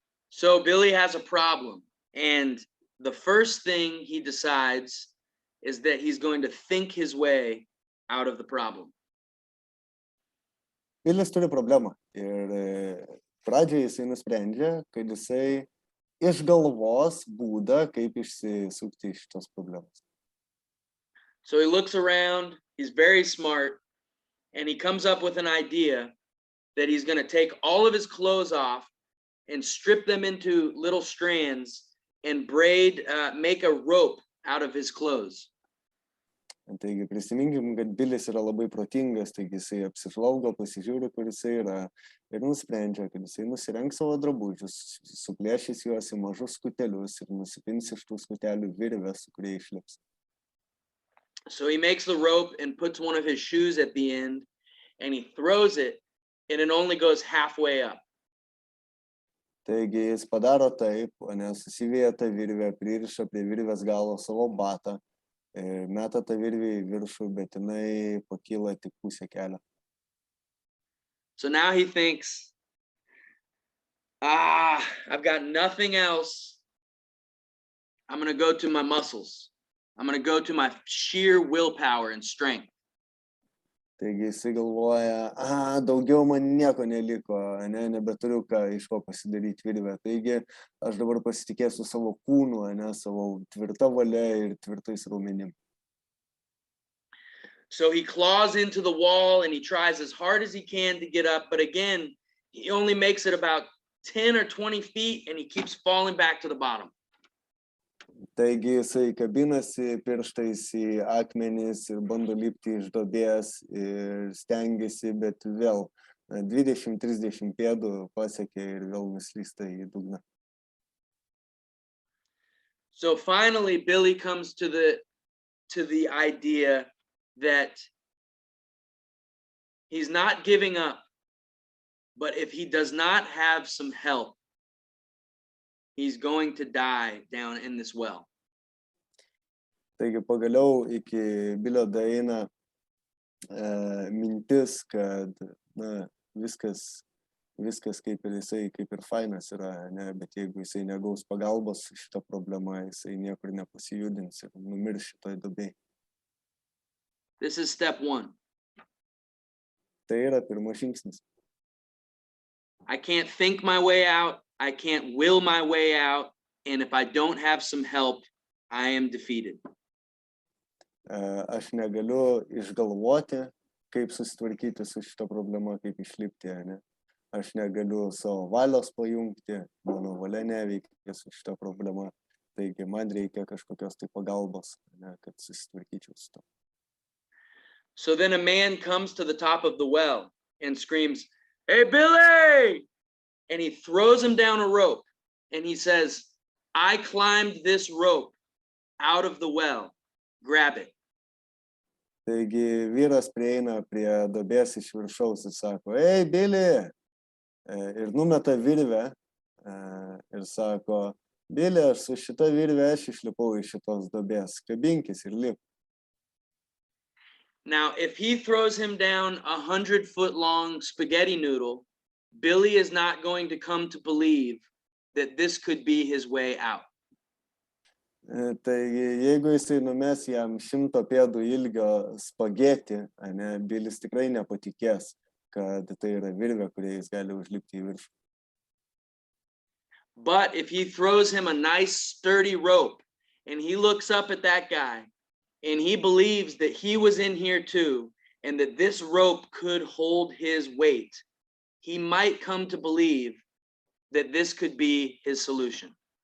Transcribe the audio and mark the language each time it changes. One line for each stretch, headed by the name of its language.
English: So Billy has a problem, and the first thing he decides is that he's going to think his way out of the problem.
Lithuanian: Bilis turi problemą ir pradžioje jisai nusprendžia, kad jisai išgalvos būdą, kaip išsisukti iš šitos problemos.
English: So he looks around, he's very smart, and he comes up with an idea that he's going to take all of his clothes off and strip them into little strands and make a rope out of his clothes.
Lithuanian: Taigi prisiminkim, kad Bilis yra labai protingas, taigi jisai apsižvalgo, pasižiūri, kur jisai yra ir nusprendžia, kad jisai nusirengs savo drabužius, suplėšys juos į mažus skutelius ir nusipins iš tų skutelių virvę, su kuria išlips.
English: So he makes the rope and puts one of his shoes at the end, and he throws it, and it only goes halfway up.
Lithuanian: Taigi jis padaro taip, susivėja tą virvę, pririša prie virvės galo savo batą, meta tą virvę į viršų, bet jinai pakyla tik pusę kelio.
English: So now he thinks, I've got nothing else. I'm going to go to my muscles. I'm going to go to my sheer willpower and strength.
Lithuanian: Taigi jisai galvoja, daugiau man nieko neliko, nebeturiu iš ko pasidaryti virvę. Taigi aš dabar pasitikėsiu savo kūnu, savo tvirta valia ir tvirtais raumenim.
English: So he claws into the wall and he tries as hard as he can to get up, but again, he only makes it about 10 or 20 feet and he keeps falling back to the bottom.
Lithuanian: Taigi jisai kabinasi pirštais į akmenis ir bando lipti iš duobės ir stengiasi, bet vėl 20-30 pėdų pasiekia ir vėl nuslysta į dugną.
English: So finally, Billy comes to the idea that he's not giving up, but if he does not have some help, he's going to die down in this well.
Lithuanian: Taigi pagaliau iki Bilio daeina mintis, kad viskas kaip ir jisai, kaip ir fainas yra, bet jeigu jisai negaus pagalbos šitą problemą, jisai niekur nepasijudins ir numirs šitoj duobėj.
English: This is step 1.
Lithuanian: Tai yra pirmas žingsnis.
English: I can't think my way out. I can't will my way out. And if I don't have some help, I am defeated.
Lithuanian: Aš negaliu išgalvoti, kaip susitvarkyti su šita problema, kaip išlipti, Aš negaliu savo valios pajungti, mano valia neveikia su šita problema. Taigi man reikia kažkokios tai pagalbos, kad susitvarkyčiau su to.
English: So then a man comes to the top of the well and screams, "Hey, Billy!" And he throws him down a rope and he says, "I climbed this rope out of the well. Grab it."
Lithuanian: Taigi vyras prieina prie duobės iš viršaus ir sako, "Ei, Billy!" Ir numeta virvę ir sako, "Billy, aš su šita virvė aš išlipau iš šitos duobės. Kabinkis ir lip."
English: Now, if he throws him down 100-foot long spaghetti noodle, Billy is not going to come to believe that this could be his way out.
Lithuanian: Taigi, jeigu jisai numes jam 100 pėdų ilgio spagetį, Bilis tikrai nepatikės, kad tai yra virvė, kuria jis gali užlipti į viršų.
English: But if he throws him a nice sturdy rope and he looks up at that guy and he believes that he was in here too and that this rope could hold his weight, he might come to believe that this could be his solution.